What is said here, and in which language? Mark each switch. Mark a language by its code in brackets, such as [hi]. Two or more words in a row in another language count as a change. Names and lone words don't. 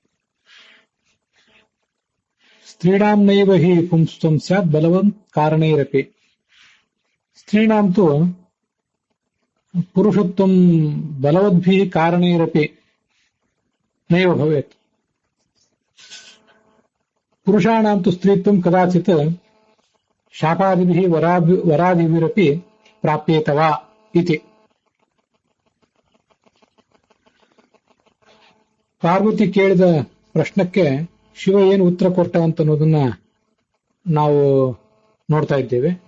[sa] ಸ್ತ್ರೀಣಾಂ ನೈವ ಹಿ ಪುಂಸ್ತ್ವಂ ಸ್ಯಾತ್ ಬಲವಂತ್ ಕಾರಣೈರಪಿ. ಸ್ತ್ರೀಣಾಂ ತು ಪುರುಷತ್ವಂ ಬಲವದ್ಭಿಃ ಕಾರಣೈರಪಿ ನೈವ ಭವೇತ್. ಪುರುಷಾಣಾಂ ತು ಸ್ತ್ರೀತ್ವಂ ಕದಾಚಿತ್ ಶಾಪಾದಿಭಿಃ ವರಾದಿಭಿರಪಿ ಪ್ರಾಪ್ಯೇತವಾ ಇತಿ. [kn] ಪಾರ್ವತಿ ಕೇಳಿದ ಪ್ರಶ್ನಕ್ಕೆ ಶಿವ ಏನು ಉತ್ತರ ಕೊಟ್ಟ ಅಂತ ಅನ್ನೋದನ್ನ ನಾವು ನೋಡ್ತಾ ಇದ್ದೇವೆ.